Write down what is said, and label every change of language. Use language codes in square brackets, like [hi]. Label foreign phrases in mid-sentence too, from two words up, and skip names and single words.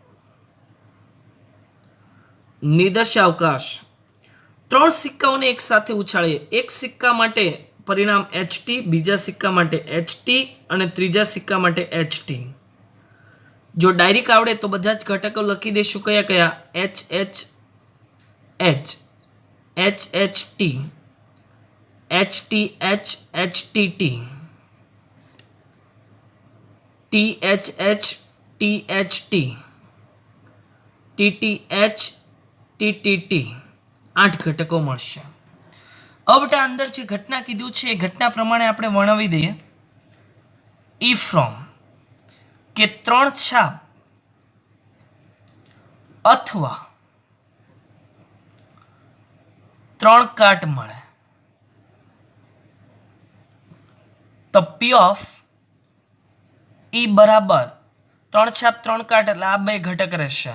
[gu] નિર્દેશાવકાશ 3 સિક્કાઓને એક સાથે ઉછાળીએ. એક સિક્કા માટે પરિણામ HT, બીજા સિક્કા માટે HT અને ત્રીજા સિક્કા માટે HT. જો ડાયરેક્ટ આવડે તો બધા જ ઘટકો લખી દઈશું. કયા કયા? HH, H, HHT, HTH, HTT, THH, THT, TTH, TTT. 8 ઘટકો મળશે. હવે બેટા અંદર જે ઘટના કીધું છે એ ઘટના પ્રમાણે આપણે વર્ણવી દઈએ. E ફ્રોમ કે 3 છાપ અથવા 3 કાટ મળે તો P ઓફ E બરાબર 3 છાપ 3 કાટ એટલે આ 2 ઘટક રહેશે.